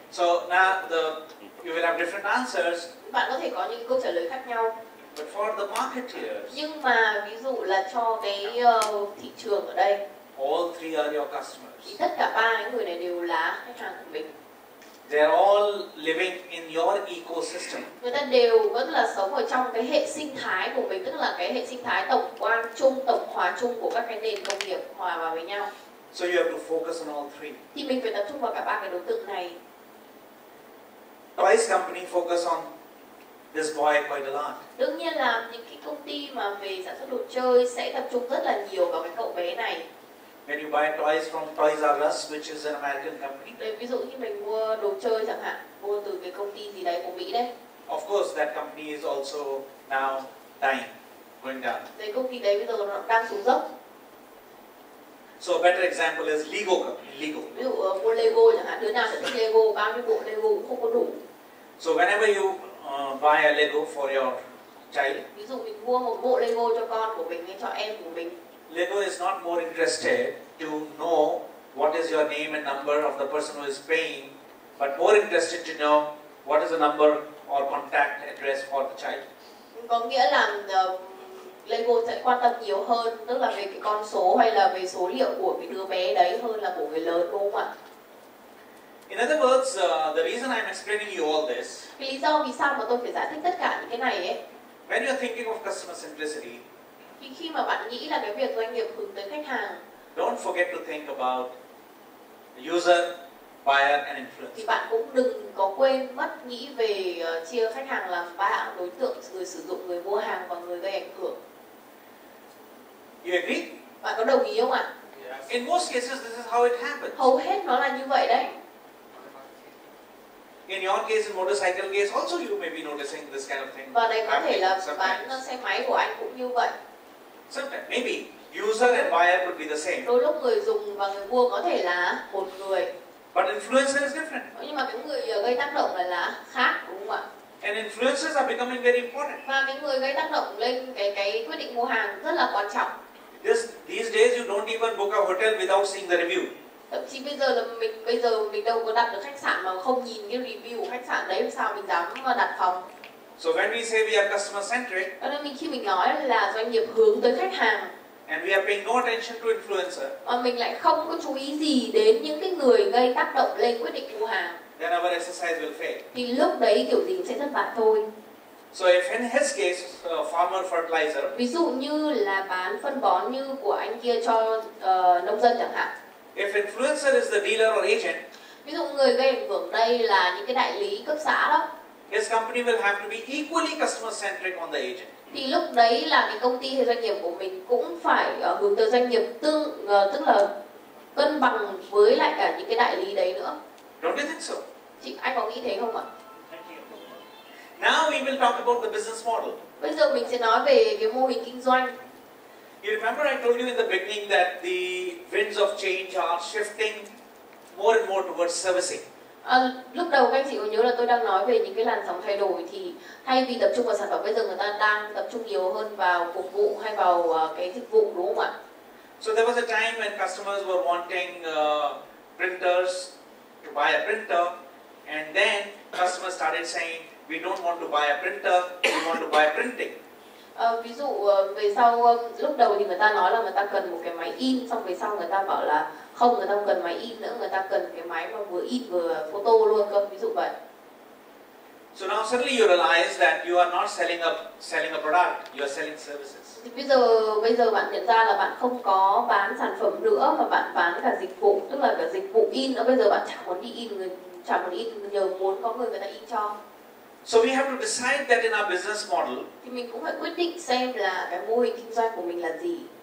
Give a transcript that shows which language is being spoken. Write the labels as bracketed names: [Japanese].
[English] So now you will have different answers. [Vietnamese] Bạn có thể có những câu trả lời khác nhau. [English] But for the marketeers, [Vietnamese] Nhưng mà ví dụ là cho cái thị trường ở đây, [English] all three are your [Vietnamese] thì [English] customers. [Vietnamese] tất cả ba cái người này đều là khách hàng của mình. [English] They are all living in your ecosystem. [Vietnamese] Người ta đều vẫn là sống ở trong cái hệ sinh thái của mình, tức là cái hệ sinh thái tổng quan chung, tổng hòa chung của các cái nền công nghiệp hòa vào với nhau. [English] So you have to focus on all three. [Vietnamese] Thì mình phải tập trung vào cả ba cái đối tượng này. [English] Toys company focus on this boy quite a lot. [Vietnamese] Đương nhiên là những cái công ty mà về sản xuất đồ chơi sẽ tập trung rất là nhiều vào cái cậu bé này. [English] When you buy toys from Toys R Us, which is an American company, [Vietnamese] Để ví dụ như mình mua đồ chơi chẳng hạn, mua từ cái công ty gì đấy của Mỹ đấy. [English] of course that company is also now dying, going down. [Vietnamese] Cái công ty đấy bây giờ nó đang xuống dốc. [English] So a better example is Lego company, Lego. [Vietnamese] Ví dụ mua Lego chẳng hạn, đứa nào sẽ thích Lego, bao nhiêu bộ Lego cũng không có đủ. [English] So whenever you buy a Lego for your child, [Vietnamese] Ví dụ mình mua một bộ Lego cho con của mình hay cho em của mình, [English] Lego is not more interested to know what is your name and number of the person who is paying, but more interested to know what is the number or contact address for the child. [Vietnamese] có nghĩa là Lego sẽ quan tâm nhiều hơn, tức là về cái con số hay là về số liệu của cái đứa bé đấy hơn là của người lớn, đúng không ạ? [English] In other words, the reason I'm explaining you all this, [Vietnamese] Cái lý do vì sao mà tôi phải giải thích tất cả những cái này ấy, [English] when you're thinking of customer centricity, [Vietnamese] thì khi mà bạn nghĩ là cái việc doanh nghiệp hướng tới khách hàng, [English] don't forget to think about the user, buyer and [Vietnamese] thì [English] influencer. [Vietnamese] bạn cũng đừng có quên mất nghĩ về chia khách hàng làm ba đối tượng: người sử dụng, người mua hàng và người gây ảnh hưởng. [English] You agree? [Vietnamese] Bạn có đồng ý không ạ? [English] In most cases, this is how it happens. [Vietnamese] Hầu hết nó là như vậy đấy. [English] In your case, in motorcycle case, also you may be noticing this kind of thing. [Vietnamese] Và đây có thể là [English] sometimes. [Vietnamese] bán xe máy của anh cũng như vậy. [English] Sometimes, maybe user and buyer could be the same, [Vietnamese] Đôi lúc người dùng và người mua có thể là một người, [English] but influencer is different. [Vietnamese] nhưng mà cái người gây tác động lại là khác, đúng không ạ? [English] And influencers are becoming very important. [Vietnamese] Và cái người gây tác động lên cái quyết định mua hàng rất là quan trọng. [English] These days, you don't even book a hotel without seeing the review. [Vietnamese] Thậm chí bây giờ mình đâu có đặt được khách sạn mà không nhìn cái review của khách sạn đấy, làm sao mình dám đặt phòng. [English] So when we say we are customer centric, [Vietnamese] Cho nên khi mình nói là doanh nghiệp hướng tới khách hàng, [English] and we are paying no attention to influencer, [Vietnamese] mà mình lại không có chú ý gì đến những cái người gây tác động lên quyết định mua hàng, [English] then our exercise will fail. [Vietnamese] thì lúc đấy kiểu gì cũng sẽ thất bại thôi. [English] So if in his case, farmer fertilizer, [Vietnamese] Ví dụ như là bán phân bón như của anh kia cho nông dân chẳng hạn. [English] if influencer is the dealer or agent, [Vietnamese] Ví dụ người gây ảnh hưởng đây là những cái đại lý cấp xã đó, [English] his company will have to be equally customer centric on the agent. [Vietnamese] thì lúc đấy là cái công ty hay doanh nghiệp của mình cũng phải hướng tới doanh nghiệp tức là cân bằng với lại cả những cái đại lý đấy nữa. [English] Don't you think so? [Vietnamese] Anh có nghĩ thế không ạ? [English] Now we will talk about the business model. [Vietnamese] Bây giờ mình sẽ nói về cái mô hình kinh doanh. [English] You remember I told you in the beginning that the winds of change are shifting more and more towards servicing. [Vietnamese] Lúc đầu các anh chị có nhớ là tôi đang nói về những cái làn sóng thay đổi, thì thay vì tập trung vào sản phẩm, bây giờ người ta đang tập trung nhiều hơn vào phục vụ hay vào cái dịch vụ, đúng không ạ? [English] So there was a time when customers were wanting printers, to buy a printer, and then customers started saying, we don't want to buy a printer, we want to buy printing. [Vietnamese] Ví dụ về sau, lúc đầu thì người ta nói là người ta cần một cái máy in, xong về sau người ta bảo là không, người ta không cần máy in nữa, người ta cần cái máy mà vừa in vừa photo luôn cơ, ví dụ vậy. [English] So now suddenly you realize that you are not selling a product, you are selling services. [Vietnamese] Thì bây giờ bạn nhận ra là bạn không có bán sản phẩm nữa mà bạn bán cả dịch vụ, tức là cả dịch vụ in nữa. Bây giờ bạn chẳng muốn đi in, nhờ muốn có người ta in cho. [English] So we have to decide that in our business model. [Vietnamese] Thì mình cũng phải quyết định xem là cái mô hình kinh doanh của mình là gì.